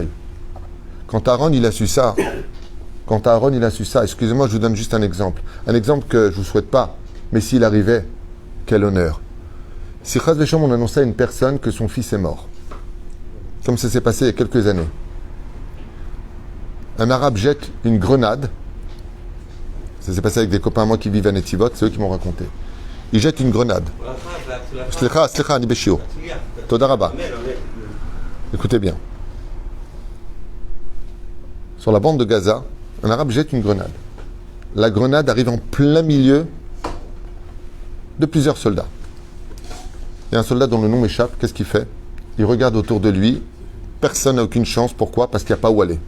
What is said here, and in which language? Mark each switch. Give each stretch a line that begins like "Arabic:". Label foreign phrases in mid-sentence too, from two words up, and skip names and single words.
French: Quand Aaron il a su ça, excusez-moi, je vous donne juste un exemple que je ne vous souhaite pas, mais s'il arrivait, quel honneur. Si
Hebrew: חס ושלום
French: on annonçait à une personne que son fils est mort, comme ça s'est passé il y a quelques années, un arabe jette une grenade, ça s'est passé avec des copains à moi qui vivent à Netivot, c'est eux qui m'ont raconté. Il jette une grenade.
Hebrew: סליחה, אני בשיעור. תודה רבה.
French: Écoutez bien. Sur la bande de Gaza, un arabe jette une grenade. La grenade arrive en plein milieu de plusieurs soldats. Il y a un soldat dont le nom m'échappe, qu'est-ce qu'il fait? Il regarde autour de lui, personne n'a aucune chance, pourquoi? Parce qu'il n'y a pas où aller.